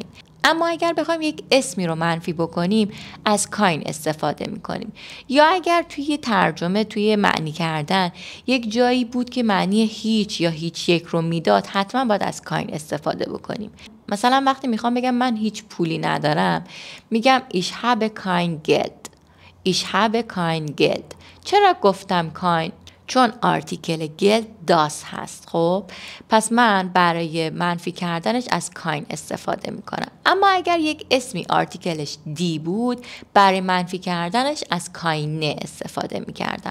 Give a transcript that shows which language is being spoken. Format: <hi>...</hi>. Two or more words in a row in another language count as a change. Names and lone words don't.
<fa>اما اگر بخوایم یک اسمی رو منفی بکنیم از کاین استفاده میکنیم. یا اگر توی ترجمه، توی معنی کردن یک جایی بود که معنی هیچ یا هیچ یک رو میداد، حتما باید از کاین استفاده بکنیم.</fa> <de>مثلا وقتی میخوام بگم من هیچ پولی ندارم، میگم ich habe kein Geld. ich habe kein Geld.</de> <fa>چرا گفتم کاین؟ چون آرتیکل</fa> <de>Geld das</de> <fa>هست. خب پس من برای منفی کردنش از کاین استفاده میکنم. اما اگر یک اسمی آرتیکلش دی بود، برای منفی کردنش از کاینه استفاده میکردم.</fa>